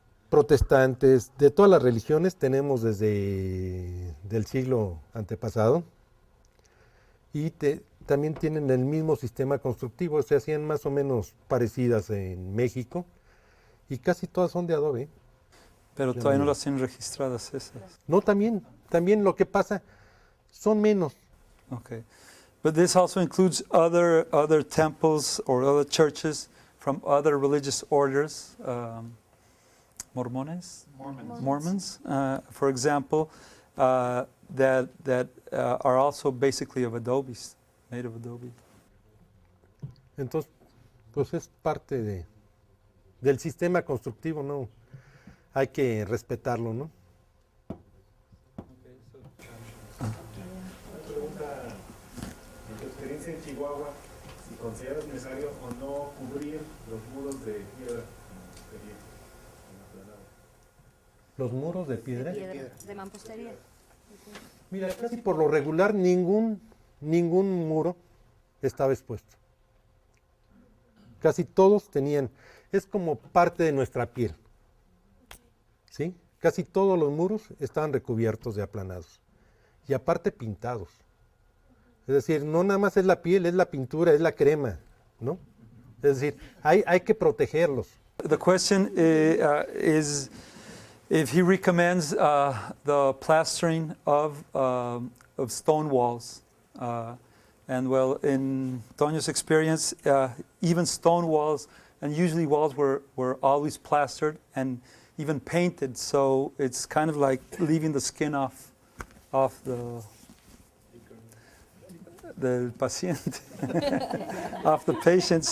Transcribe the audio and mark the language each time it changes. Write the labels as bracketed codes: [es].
[es] Protestantes, de todas las religiones tenemos desde el siglo antepasado. Y también tienen el mismo sistema constructivo, se hacían más o menos parecidas en México y casi todas son de adobe. Pero Ya todavía no no. las tienen registradas esas. No, también lo que pasa son menos. Okay. [en] But this also includes other temples or other churches from other religious orders, Mormones? Mormons, for example, that are also basically of adobes, made of adobe. [es] Entonces, pues es parte del sistema constructivo, ¿no? Hay que respetarlo, ¿no? Una pregunta, en tu experiencia en Chihuahua, si consideras necesario o no cubrir los muros de piedra en la planada. Los muros de piedra. De mampostería. Mira, casi por lo regular ningún muro estaba expuesto. Casi todos tenían, es como parte de nuestra piel. ¿Sí? Casi todos los muros estaban recubiertos de aplanados. Y aparte pintados. Es decir, no nada más es la piel, es la pintura, es la crema, ¿no? Es decir, hay que protegerlos. [en] The question is if he recommends the plastering of stone walls. And well, in Toño's experience, even stone walls, and usually walls were always plastered and even painted, so it's kind of like leaving the skin off the paciente, off the patient.